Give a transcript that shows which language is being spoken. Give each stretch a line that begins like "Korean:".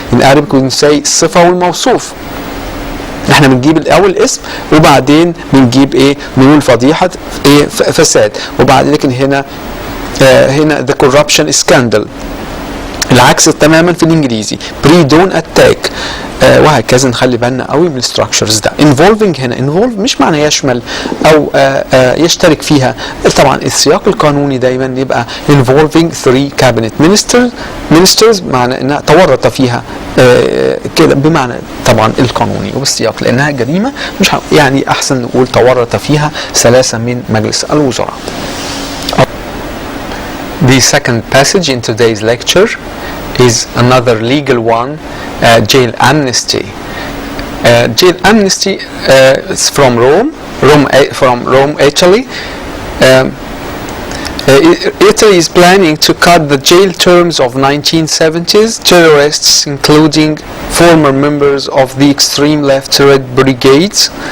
English: In Arabic we can say
Arabic: الصفة والموصوف. احنا بنجيب الاول اسم وبعدين بنجيب ايه بنقول فضيحه ايه فساد وبعد لكن هنا
English: the corruption scandal
Arabic: العكس تماما في الانجليزي
English: pre-dawn attack
Arabic: وهكذا نخلي بالنا قوي من الستراكشرز ده. involving هنا involve مش معنى يشمل او يشترك فيها. طبعا السياق القانوني دايما يبقى
English: involving 3 cabinet ministers
Arabic: معنى انها تورط فيها كده بمعنى طبعا القانوني وبالسياق لانها جريمه مش يعني احسن نقول تورط فيها 3 من مجلس الوزراء.
English: The second passage in today's lecture is another legal one, jail amnesty. Jail amnesty is from Rome, Italy. Italy is planning to cut the jail terms of 1970s terrorists, including former members of the extreme left Red Brigades.